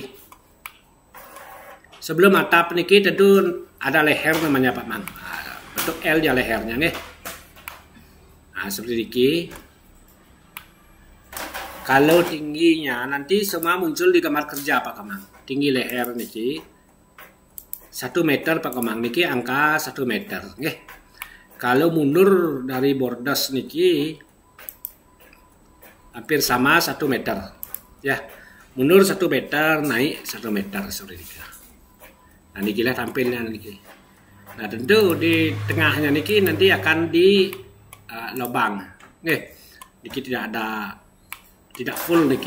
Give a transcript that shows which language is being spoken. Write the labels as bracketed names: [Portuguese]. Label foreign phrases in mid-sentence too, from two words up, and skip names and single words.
[Indonesian] Sebelum atap niki tentu ada leher namanya Pak Mang. Bentuk L ya lehernya Nah seperti niki. Kalau tingginya nanti semua muncul di kamar kerja Pak Komang. Tinggi leher niki 1 meter Pak Komang niki angka 1 meter Kalau mundur dari borders niki hampir sama 1 meter ya. Mundur 1 meter, naik 1 meter seperti itu. Nah niki lah tampilnya niki. Nah tentu di tengahnya niki nanti akan di lubang niki tidak full niki.